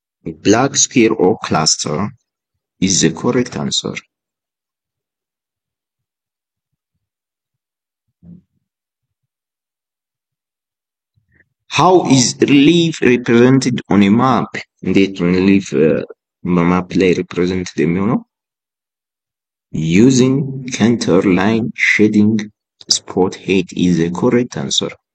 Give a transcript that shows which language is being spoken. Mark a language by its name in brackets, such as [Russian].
[English] A black square or cluster is the correct answer. How is relief represented on a map? [Amharic] እንዴት relief በማፕ ላይ represented የሚሆነው? [English] Using contour line shading spot height is the correct answer.